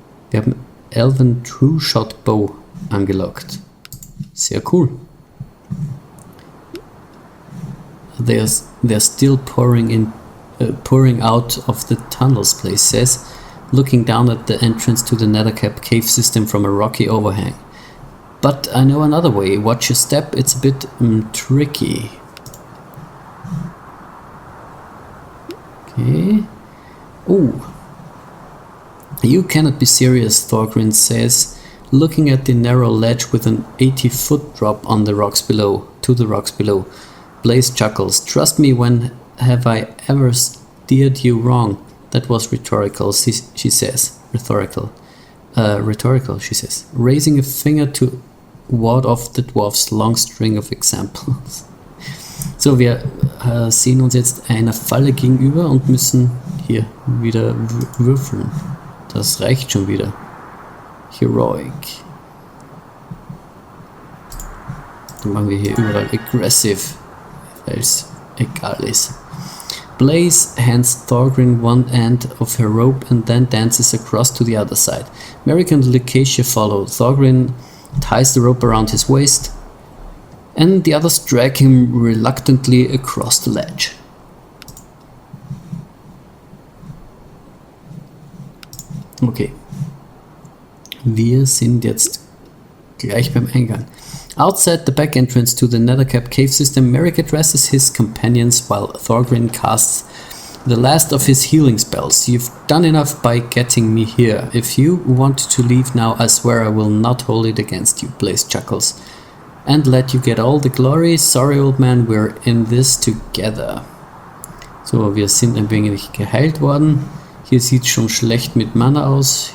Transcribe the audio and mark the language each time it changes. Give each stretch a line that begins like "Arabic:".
German: Wir haben Elven True Shot Bow angelockt. Sehr cool.
English: They're still pouring out of the tunnels, Blaze says, looking down at the entrance to the Nethercap cave system from a rocky overhang. But I know another way. Watch your step, it's a bit tricky. Okay. Oh. You cannot be serious, Thorgrim says, looking at the narrow ledge with an 80-foot drop on the rocks below, to the rocks below. Blaze chuckles. Trust me, when have I ever steered you wrong? That was rhetorical, she says. Rhetorical, she says, raising a finger to ward off the dwarf's long string of examples.
German: So, wir sehen uns jetzt einer Falle gegenüber und müssen hier wieder würfeln. Das reicht schon wieder. Heroic. Dann machen wir hier überall aggressive, weil es egal ist.
English: Blaze hands Thorgrim one end of her rope and then dances across to the other side. Merrick and Lycasia follow. Thorgrim ties the rope around his waist, and the others drag him reluctantly across the ledge. Okay.
German: Wir sind jetzt gleich beim Eingang.
English: Outside the back entrance to the Nethercap cave system, Merrick addresses his companions while Thorgrim casts the last of his healing spells. You've done enough by getting me here. If you want to leave now, I swear I will not hold it against you, Blaze chuckles. And let you get all the glory. Sorry, old man, we're in this together.
German: So, wir sind ein wenig geheilt worden. Hier sieht es schon schlecht mit Mana aus.